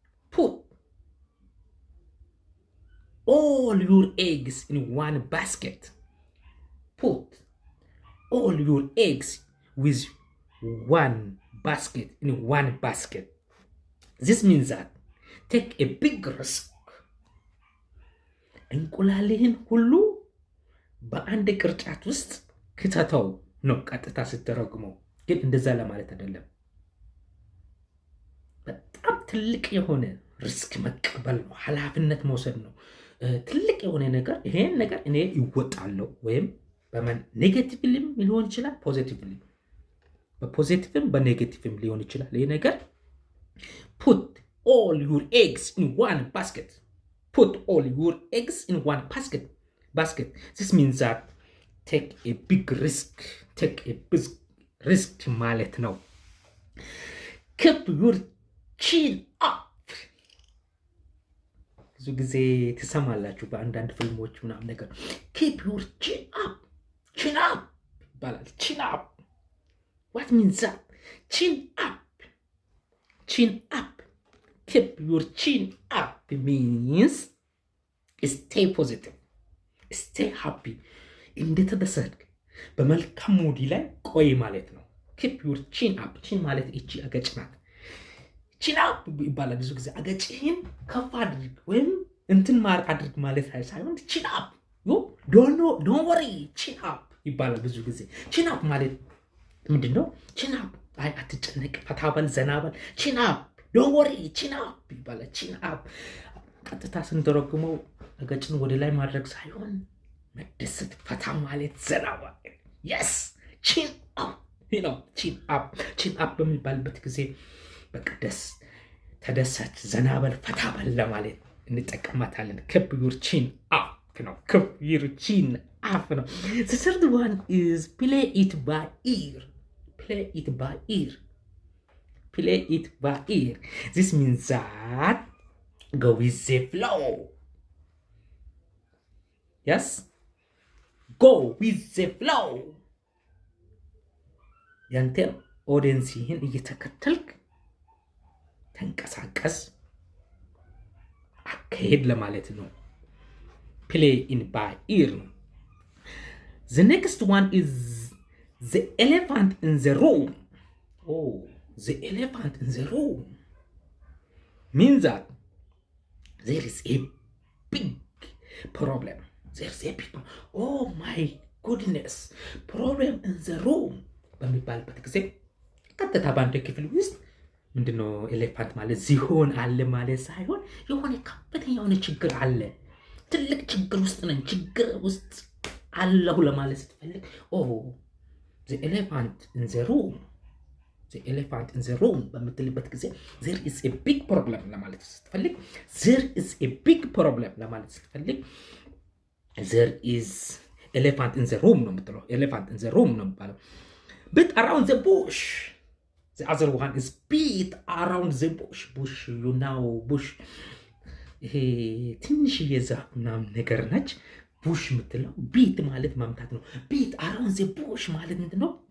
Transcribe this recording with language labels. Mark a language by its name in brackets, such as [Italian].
[English] Put all your eggs in one basket. Put all your eggs with one basket in one basket. This means that take a big risk. [Amharic] እንቁላልህን ሁሉ በአንድ ቅርጫት ውስጥ ክተተው ነው ቀጥታ ስትተረጉመው። ግን እንደዛ ለማለት አይደለም። በጣም ትልቅ የሆነ ሪስክ መቀበል ነው፣ ኃላፊነት መውሰድ ነው። ትልቅ የሆነ ነገር ይሄን ነገር እኔ ይወጣለሁ ወይም ኔጌቲቭሊም ሊሆን ይችላል፣ ፖዚቲቭሊ በፖዚቲቭም በኔጌቲቭም ሊሆን ይችላል። [English] ይሄ ነገር put all your eggs in one basket. Put all your eggs in one basket. This means that take a big risk. Take a big risk [Amharic] ማለት ነው። [English] Keep your chin up. [Amharic] ብዙ ጊዜ ትሰማላችሁ በአንዳንድ ፊልሞች ምናምን ነገር [English] keep your chin up. Chin up [Amharic] ይባላል። [English] Chin up. What means that? Chin up. Chin up. Keep your chin up means stay positive, stay happy. [Amharic] እንደተደሰትክ በመልካም ሙድ ላይ ቆይ ማለት ነው። [English] keep your chin up. [Amharic] chin ማለት እቺ አገጭ ናት። [English] chin up [Amharic] ይባላል ብዙ ጊዜ አገጭህን ከፍ አድርግ ወይም እንትን ማር አድርግ ማለት ሳይሆን chin up. [English] don't worry, chin up [Amharic] ይባላል ብዙ ጊዜ። chin up ማለት ምንድነው? chin up አይ አትጨነቅ፣ ፈታበል፣ ዘናበል። [English] chin up, don't worry, chin up [Amharic] ይባላል። chin up ቀጥታ ስንተረጉመው አገጭን ወደ ላይ ማድረግ ሳይሆን መደሰት፣ ፈታ ማለት፣ ዘናበል። [English] yes, chin up, chin up. [Amharic] chin up በሚባልበት ጊዜ በቃ ተደሰት፣ ዘናበል፣ ፈታበል ለማለት እንጠቀማታለን። [English] keep your chin up [Amharic] ነው። keep your chin up ነው። [English] The third one is play it by ear. Play it by ear. Play it by ear. This means that go with the flow. Yes? Go with the flow. [Amharic] ያንተን ኦዲየንስህን እየተከተልክ ተንቀሳቀስ፣ አካሄድ ለማለት ነው። [English] Play in by ear. The next one is the elephant in the room. Oh, the elephant in the room means that there is a big problem. There's a big problem. Oh my goodness, problem in the room. [Amharic] በሚባልበት ጊዜ ቀጥታ በአንድ ክፍል ውስጥ ምንድነው ኤሌፋንት ማለት ዝሆን አለ ማለት ሳይሆን የሆነ ከፍተኛ የሆነ ችግር አለ፣ ትልቅ ችግር ውስጥ ነን፣ ችግር ውስጥ አለሁ ለማለት ስትፈልግ [English] the elephant in the room. The elephant in the room [Amharic] በምትልበት ጊዜ [English] there is a big problem [Amharic] ለማለት ስትፈልግ [English] there is a big problem ለማለት ስትፈልግ there is [Amharic] ኤሌፋንት ኢን ዘ ሩም ነው የምትለው። ኤሌፋንት ኢን ዘ ሩም ነው የሚባለው። ቢት አራውንድ ዘ ቡሽ [English] the other one is beat around the bush you know bush [Amharic] ይሄ ትንሽ የዛፍ ምናምን ነገር ነች። ቡሽ የምትለው ቢት ማለት መምታት ነው። ቢት አራውንድ ዘ ቡሽ ማለት ምንድን ነው?